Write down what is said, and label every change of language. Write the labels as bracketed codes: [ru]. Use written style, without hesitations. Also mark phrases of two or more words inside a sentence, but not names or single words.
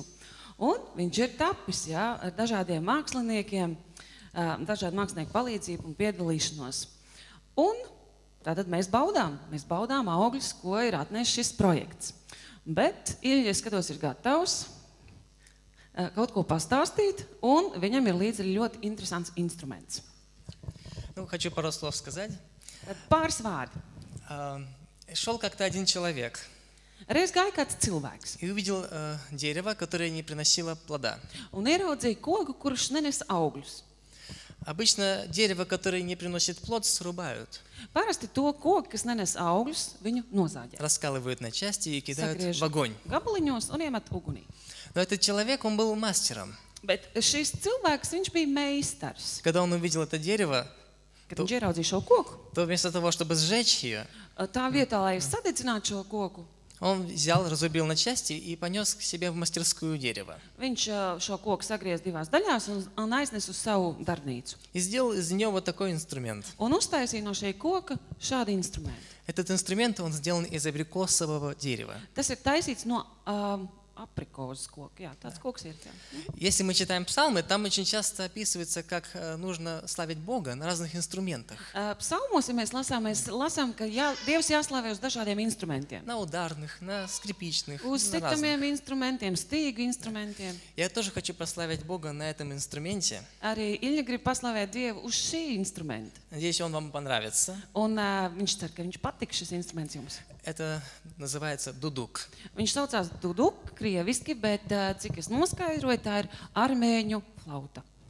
[lv] Un viņš ir tapis, jā, ar dažādiem māksliniekiem, dažādu mākslinieku palīdzību un piedalīšanos. Un tātad mēs baudām augļus, ko ir atnesis šis projekts. Bet Ilja, skatos, ir gatavs kaut ko pastāstīt, un viņam ir līdzi ļoti interesants instruments. [ru] Ну, хочу пару слов сказать. [lv] Pāris vārdi. [ru] Шел как-то один человек [lv] Reiz gāja kāds cilvēks [ru] и увидел дерево, которое не приносило плода. [lv] un ieraudzīja koku, kurš nenes augļus. [ru] Обычно дерево, которое не приносит плод, срубают, [lv] Parasti to koku, kas nenes augļus, viņu nozāģē. [ru] раскалывают на части и кидают [lv] Sagriež [ru] в огонь. [lv] gabaliņos un iemet ugunī. [ru] Но этот человек, он был мастером. [lv] Bet šis cilvēks, viņš bija meistars. [ru] Когда он увидел это дерево, [lv] Kad viņš ieraudzīja šo koku, [ru] то вместо того, чтобы сжечь ее, [lv] tā vietā, lai sadedzinātu šo koku, [ru] он взял, разрубил на части и понес к себе в мастерскую дерево. [lv] viņš šo koku sagriez divās daļās un aiznes uz savu darbnīcu. [ru] И сделал из нее вот такой инструмент. [lv] Un uztaisīja no šī koka šādu instrumentu. [ru] Этот инструмент, он сделан из абрикосового дерева. [lv] Tas ir taisīts no aprikoses koka. Jā, tāds koks ir. Jā. [ru] Если мы читаем псалмы, там очень часто описывается, как нужно славить Бога на разных инструментах. [lv] Psalmos, ja mēs lasām, ka Dievs jāslavē uz dažādiem instrumentiem. [ru] На ударных, на скрипичных, [lv] Uz [ru] на разных. [lv] sitamiem instrumentiem, stīgu instrumentiem. [ru] Я тоже хочу прославить Бога на этом инструменте. [lv] Arī Ilja grib paslavēt Dievu uz šī instrumenta. [ru] Надеюсь, он вам понравится. [lv] Un viņš cer, ka viņš patiks šis instruments jums. [ru] Это называется дудук. [lv] Viņš saucās duduk, krieviski, bet cik es noskaidroju, tā ir armēņu flauta.